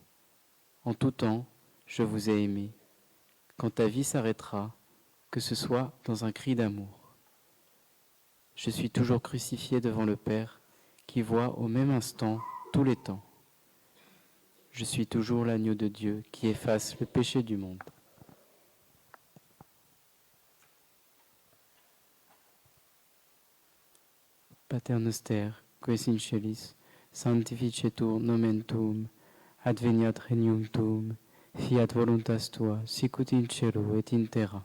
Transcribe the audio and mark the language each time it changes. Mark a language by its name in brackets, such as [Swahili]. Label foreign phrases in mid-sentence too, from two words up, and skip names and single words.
[French] En tout temps, je vous ai aimé. Quand ta vie s'arrêtera, que ce soit dans un cri d'amour. Je suis toujours crucifié devant le Père, qui voit au même instant tous les temps. Je suis toujours l'agneau de Dieu qui efface le péché du monde. [Latin] Pater noster, qui es in celis, sanctificetur nomen tuum, adveniat regnum tuum, fiat voluntas tua, sicut in cielo et in terra.